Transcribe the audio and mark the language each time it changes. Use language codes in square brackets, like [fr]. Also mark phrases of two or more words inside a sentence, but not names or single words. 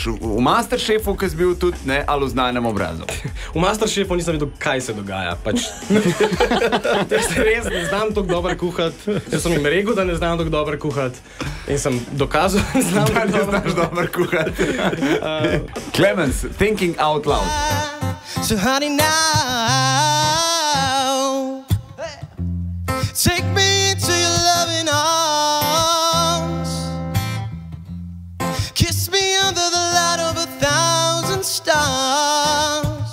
[sl] V Masterchefu, ki si bil tudi, ne, ali v Znanem obrazu? V Masterchefu nisem videl, kaj se dogaja. Pač. Jaz res ne znam tako dobro kuhati. Jaz sem jim rekel, da ne znam tako dobro kuhati. In sem dokazal, da ne znaš dobro kuhati. Klemens, [en] thinking out loud. So honey now, take me into your loving arms. Kiss me under the light of 1,000 stars.